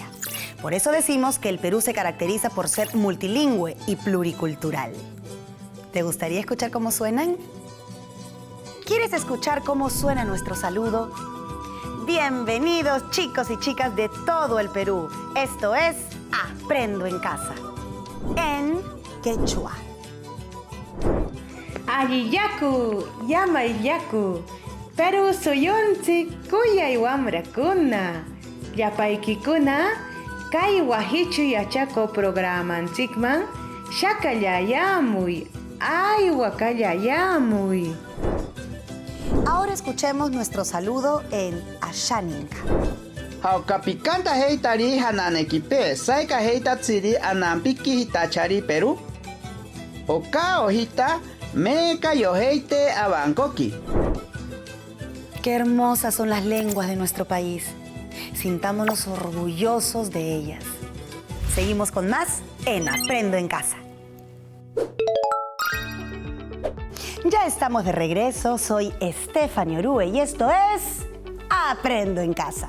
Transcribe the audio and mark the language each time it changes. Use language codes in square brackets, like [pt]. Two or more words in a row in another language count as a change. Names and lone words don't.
[es] Por eso decimos que el Perú se caracteriza por ser multilingüe y pluricultural. ¿Te gustaría escuchar cómo suenan? ¿Quieres escuchar cómo suena nuestro saludo? Bienvenidos, chicos y chicas de todo el Perú. Esto es Aprendo en Casa, en quechua. [qu] Allillaku, llamayllaku, Perú suyunchik kuyay wamrakuna, llapaykikuna, kay wahichu yachako programanchikman shakallayamuy, aywacallayamuy. [es] Ahora escuchemos nuestro saludo en Ashaninka. [cni] Haukapikanta heitari hananekipe, saika heitatsiri anampiki hitachari Perú. Oka ojita, meka yoheite abankoki. [es] Qué hermosas son las lenguas de nuestro país. Sintámonos orgullosos de ellas. Seguimos con más en Aprendo en Casa. Ya estamos de regreso, soy Stephanie Orue y esto es Aprendo en Casa.